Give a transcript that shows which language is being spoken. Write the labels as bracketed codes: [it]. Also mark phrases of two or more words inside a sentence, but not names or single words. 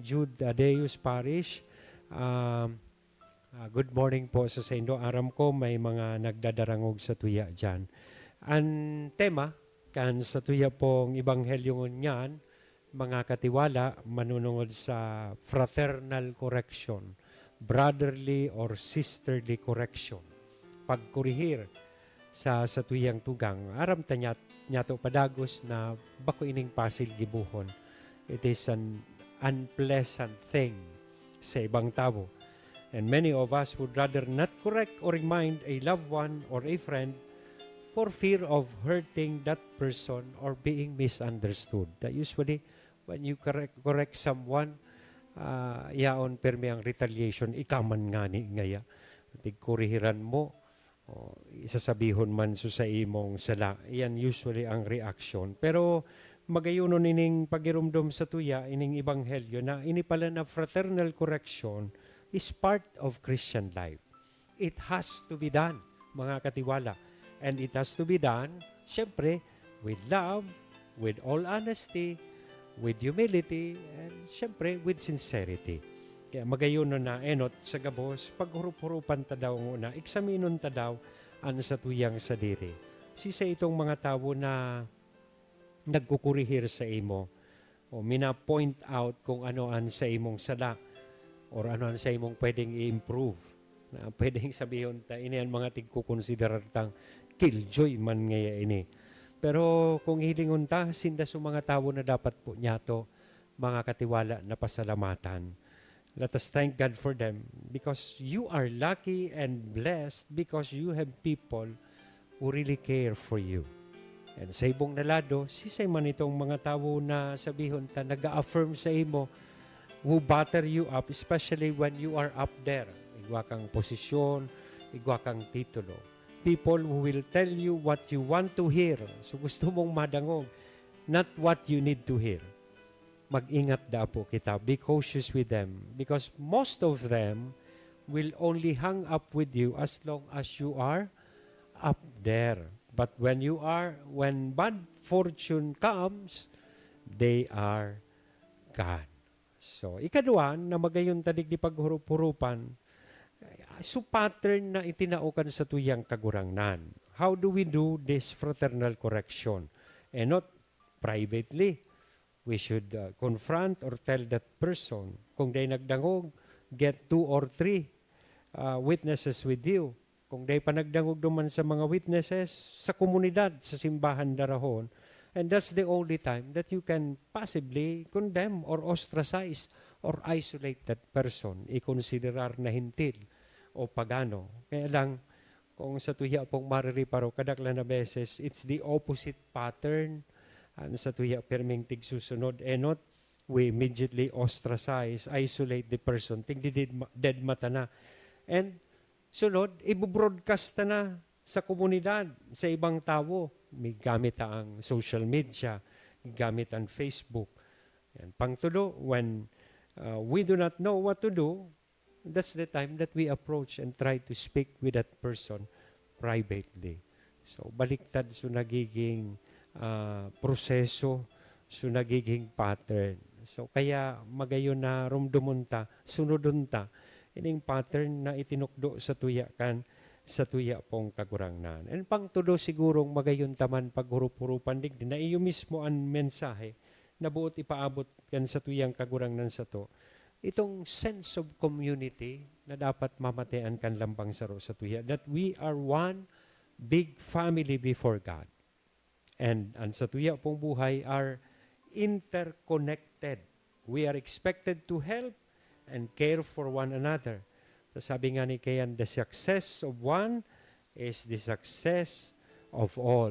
[en] Jude Adeus Parish. Good morning [bik] po sa Indo. Aram ko may mga nagdadarangog sa tuya dyan. Ang tema kan sa tuya pong Ebanghelyo niyan, mga katiwala, manunungod sa [en] fraternal correction, brotherly or sisterly correction, [bik] pagkurihir sa tuyang tugang. Aram ta nyato padagos na bako ining pasil gibuhon. [en] It is an unpleasant thing [bik] sa ibang tao. [en] And many of us would rather not correct or remind a loved one or a friend for fear of hurting that person or being misunderstood. That usually, when you correct someone, [bik] yaon permi ang retaliation, ikaman nga ni ngaya. Tigkurihiran mo, isasabihon man sa imong sala. Yan usually ang reaction. Pero magayunon ining pagirumdom sa tuya, ining ebanghelyo, na ini pala na [en] fraternal correction is part of Christian life. It has to be done, [bik] mga katiwala. [en] And it has to be done, syempre, with love, with all honesty, with humility, and syempre, with sincerity. [bik] Kaya magayon na enot sa gabos, paghurup-hurupan ta daw nguna, eksaminon ta daw ang sa tuyang sadiri. Sisa itong mga tao na nagkukurihir sa imo, o mina-point out kung ano ang sa imong sala, or ano ang sa imong pwedeng i-improve. Na pwedeng sabihin ta, ini ang mga tigkukonsiderar tang killjoy man ngaya ini. Pero kung hilingon ta, sinda sa mga tao na dapat po nyato, mga katiwala na pasalamatan. [en] Let us thank God for them because you are lucky and blessed because you have people who really care for you. [bik] And sa ibong nalado, sisay man itong mga tao na sabihon ta, nag-affirm sa imo, [en] who batter you up, especially when you are up there. [bik] Igwa kang posisyon, igwa kang titulo. [en] People who will tell you what you want to hear. [bik] So gusto mong madangog, [en] not what you need to hear. [bik] Mag-ingat da po kita. [en] Be cautious with them. Because most of them will only hang up with you as long as you are up there. But when bad fortune comes, they are gone. So, [bik] ikaduan na magayon tadig di paghurup-hurupan, so pattern na itinaukan sa tuyang kagurangnan. [en] How do we do this fraternal correction? And not privately. We should confront or tell that person. [bik] Kung day nagdangog, [en] get 2 or 3 witnesses with you. [bik] Kung day pa nagdangog duman sa mga witnesses, sa komunidad, sa simbahan darahon, [en] and that's the only time that you can possibly condemn or ostracize or isolate that person. [bik] I-considerar na hintil o pagano. Kaya lang, kung sa tuya pong maririparo, kadaklan na beses, [en] it's the opposite pattern. [bik] Sa tuya perming tigsusunod, enot, [en] we immediately ostracize, isolate the person, [bik] tigdi dead mata na. And sunod, ibubroadcast na sa komunidad, sa ibang tao. May gamit ang [en] social media, [bik] gamit ang Facebook. Yan. Pangtulo, [en] when we do not know what to do, that's the time that we approach and try to speak with that person privately. [bik] So, baliktad so nagiging proseso, so nagiging pattern. So, kaya magayon na rumdumunta, sunodunta, ining pattern na itinukdo sa tuya kan, sa tuya pong kagurangnan. And pangtulo sigurong magayon taman paghurup-hurupan digdi na iyo mismo ang mensahe na buot ipaabot kan sa tuyang kagurangnan sa to. Itong [en] sense of community [bik] na dapat mamatean kan lambang saro sa tuya, [en] that we are one big family before God. [bik] And ang sa tuya pong buhay [en] are interconnected. We are expected to help and care for one another. [bik] Sabi nga ni Kayan, [en] the success of one is the success of all.